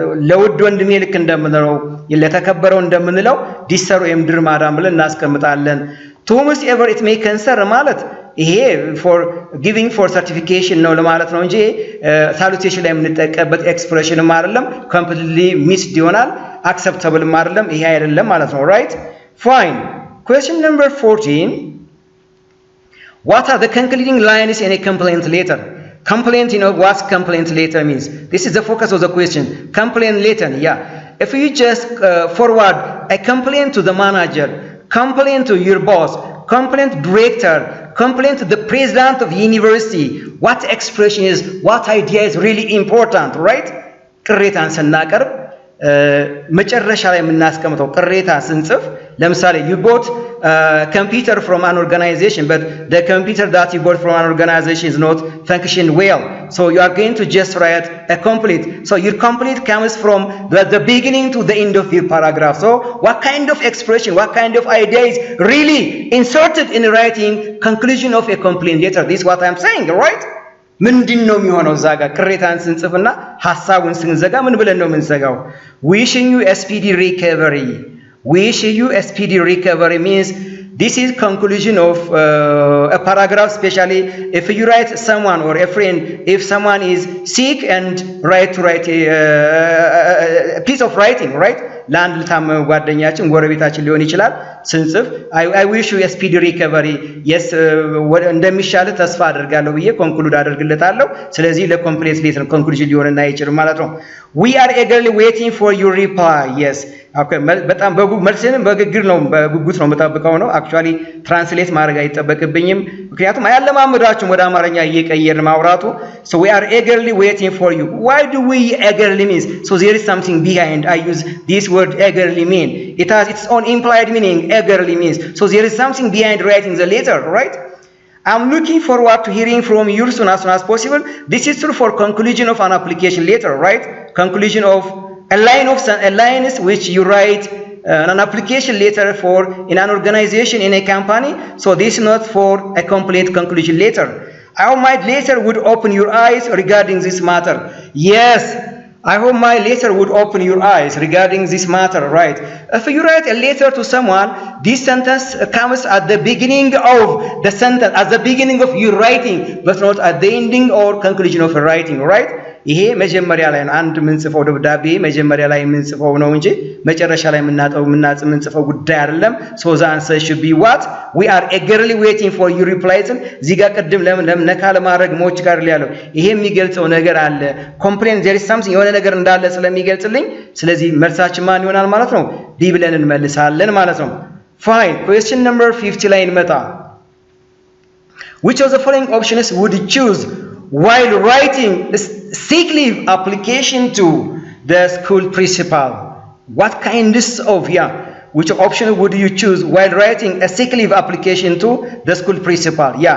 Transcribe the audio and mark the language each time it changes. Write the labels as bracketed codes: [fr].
[am] ለውድ ወንድሜ ልክ እንደምንለው ለተከበረው እንደምንለው ዲሰር ወይም ድር ማዳም ብለን እናስቀምጣለን። [en] to whomever it may concern [am] ማለት ይሄ for giving for certification ነው ለማለት ነው እንጂ salutation ላይ የምንጠቀምበት expression አይደለም። completely missed ይሆናል። acceptable አይደለም። ይሄ አይደለም ማለት ነው። right? [en] Fine. Question number 14. What are the concluding lines in a complaint letter? Complaint, you know what complaint letter means. This is the focus of the question. Complaint letter, yeah. If you just forward a complaint to the manager, complaint to your boss, complaint director, complaint to the president of the university, what expression is, what idea is really important, right? [am] ቅሬታን ስናቀርብ መጨረሻ ላይ የምናስቀምጠው ቅሬታ ስንጽፍ ለምሳሌ [en] you bought a computer from an organization but the computer that you bought from an organization is not functioning well, so you are going to just write a complete. So your complete comes from the beginning to the end of your paragraph. So what kind of expression, what kind of idea is really inserted in writing conclusion of a complaint letter? This is what I'm saying, right? [am] ምንድነው የሚሆነው ዛጋ ቅሬታን ስንጽፍና ሐሳቡን ስንዘጋ ምን ብለን ነው የምንዘጋው? [en] wishing you a speedy recovery. wishing you a speedy recovery means this is conclusion of a paragraph, especially if you write someone or a friend, if someone is sick and write a piece of writing, right? [am] ለአንድ ልታመመ ጓደኛችን ጎረቤታችን ሊሆን ይችላል ስንጽፍ [en] I wish you a speedy recovery. [am] yes እንደሚሻለ ተስፋ አደርጋለሁ ብዬ ኮንክሉድ አደርግለታለሁ። ስለዚህ ለኮምፕሌት ሌተር ኮንክሉዥን ሊሆንና አይችልም ማለት ነው። [en] we are eagerly waiting for your reply. [am] yes okay በጣም መልስንም በግግር ነው በጉጉት ነው መጣበቀው ነው። actually translate ማድረግ አይጠበቅብኝም ምክንያቱም አያለማመዳችሁም ወደ አማርኛ እየቀየርን ማውራቱ። [en] so we are eagerly waiting for you. why do we eagerly means? so there is something behind. I use this word eagerly mean. It has its own implied meaning. eagerly means so there is something behind writing the letter, right? I'm looking forward to hearing from you soon as possible. This is true for conclusion of an application letter, right? Conclusion of a line is which you write an application letter for in an organization, in a company. So this is not for a complete conclusion letter. I hope my letter would open your eyes regarding this matter. Yes, I hope my letter would open your eyes regarding this matter, right? If you write a letter to someone, this sentence comes at the beginning of the sentence, at the beginning of your writing, but not at the ending or conclusion of a writing, right? [am] ይሄ መጀመሪያ ላይ አንድ ምንጽፈው ደብዳቤ መጀመሪያ ላይ ምንጽፈው ነው እንጂ መጨረሻ ላይ ምንጽፈው ጉዳይ አይደለም። [en] so the answer should be what? we are eagerly waiting for your replies. [am] እዚህ ጋር ቀድም ለምን ነካ ለማድረግ ሞች ጋር ያለው ይሄ የሚገልጸው ነገር አለ። [en] complain there is something [am] የሆነ ነገር እንዳለ ስለሚገልጽልኝ ስለዚህ መልሳችን ማን ይሆናል ማለት ነው? ዲ ብለን እንመልሳለን ማለት ነው። [en] fine. question number 50 ላይ እንመጣ። which of the following options would you choose while writing a sick leave application to the school principal? What kinds of which option would you choose while writing a sick leave application to the school principal?